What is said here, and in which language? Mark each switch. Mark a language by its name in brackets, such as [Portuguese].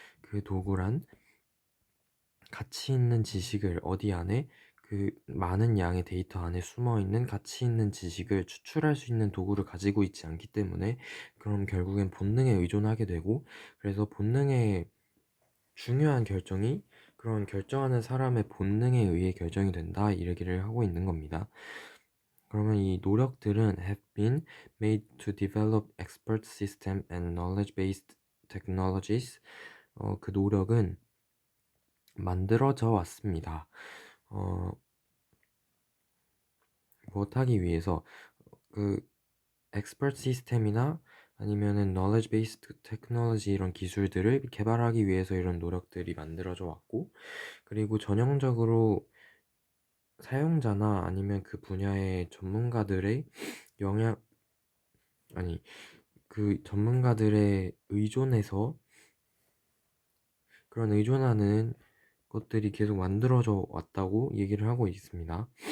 [Korean] 그 도구란 가치 있는 지식을 어디 안에, 그 많은 양의 데이터 안에 숨어 있는 가치 있는 지식을 추출할 수 있는 도구를 가지고 있지 않기 때문에 그럼 결국엔 본능에 의존하게 되고, 그래서 본능의 중요한 결정이 그런 결정하는 사람의 본능에 의해 결정이 된다 이 얘기를 하고 있는 겁니다. 그러면 이 노력들은 [English] have been made to develop expert system and knowledge-based technologies. [Korean] 그 노력은 만들어져 왔습니다. 무엇하기 위해서 그 expert 시스템이나 아니면은 knowledge based technology 이런 기술들을 개발하기 위해서 이런 노력들이 만들어져 왔고, 그리고 전형적으로 사용자나 아니면 그 분야의 전문가들의 영향 아니 그 전문가들의 의존해서 그런 의존하는 것들이 계속 만들어져 왔다고 얘기를 하고 있습니다.